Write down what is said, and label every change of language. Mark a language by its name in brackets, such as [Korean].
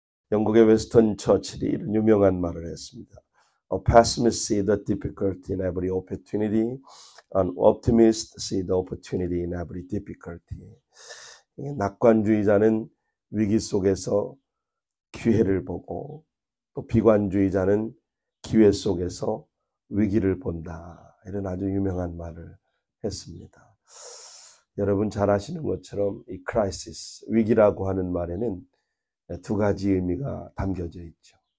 [Korean] 영국의 웨스턴 처칠이 이런 유명한 말을 했습니다. [English] A pessimist see the difficulty in every opportunity. An optimist see the opportunity in every difficulty. [Korean] 낙관주의자는 위기 속에서 기회를 보고 또 비관주의자는 기회 속에서 위기를 본다. 이런 아주 유명한 말을 했습니다. 여러분 잘 아시는 것처럼 이 [English] crisis, [Korean] 위기라고 하는 말에는 두 가지 의미가 담겨져 있죠.